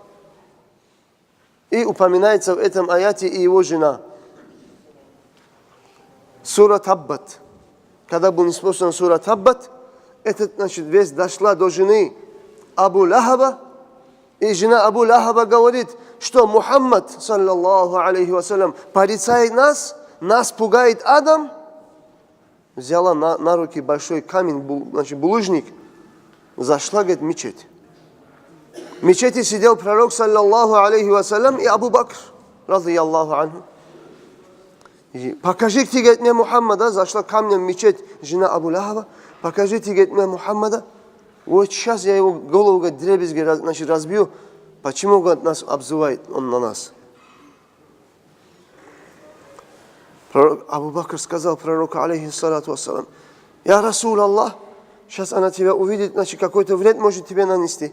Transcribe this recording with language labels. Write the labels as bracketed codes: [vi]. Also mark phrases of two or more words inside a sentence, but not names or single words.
[ru] И упоминается в этом аяте и его жена. Сура Таббат. Когда был ниспослан сура Таббат, этот, значит, весть дошла до жены Абу Лахаба. И жена Абу Лахаба говорит, что Мухаммад, [ar] صلى الله عليه وسلم, [ru] порицает нас пугает Адам. Взяла на руки большой камень, значит, булыжник, зашла, говорит, в мечеть. В мечети сидел пророк, [ar] صلى الله عليه وسلم, и Абу Бакр, رضي الله عنه. [ru] Покажите, говорит, мне Мухаммада. Зашла камнем в мечеть жена Абу Лахаба. Покажите, говорит, мне Мухаммада. Вот сейчас я его голову, говорит, дребезги, значит, разбью. Почему, говорит, нас обзывает он на нас? Пророк Абу Бакр сказал пророку, [ar] عليه الصلاة والسلام, «يا رسول الله, [ru] сейчас она тебя увидит, значит, какой-то вред может тебе нанести».